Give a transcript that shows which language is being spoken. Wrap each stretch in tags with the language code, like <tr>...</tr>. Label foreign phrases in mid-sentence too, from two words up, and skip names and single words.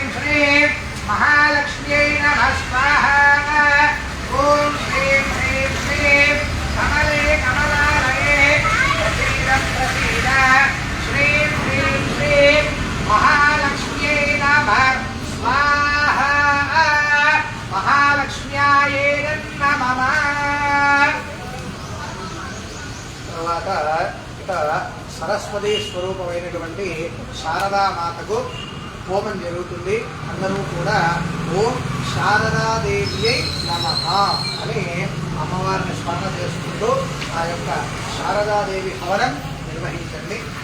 <sa>श्रीं महालक्ष्म्यै नमः स्वाहा ॐ श्रीं ह्रीं श्रीं कमले कमलालये प्रसीद प्रसीद श्रीं ह्रीं श्रीं महालक्ष्म्यै नमः स्वाहा महालक्ष्म्यायै नमः</sa> <te>తర్వాత ఇక సరస్వతి స్వరూపమైనటువంటి శారదామాతకు హోమం జరుగుతుంది. అందరూ కూడా</te> <sa>ఓం శారదాదేవియై నమః</sa> <te>అని అమ్మవారిని స్మరణ చేసుకుంటూ ఆ యొక్క శారదాదేవి హవనం నిర్వహించండి.</te>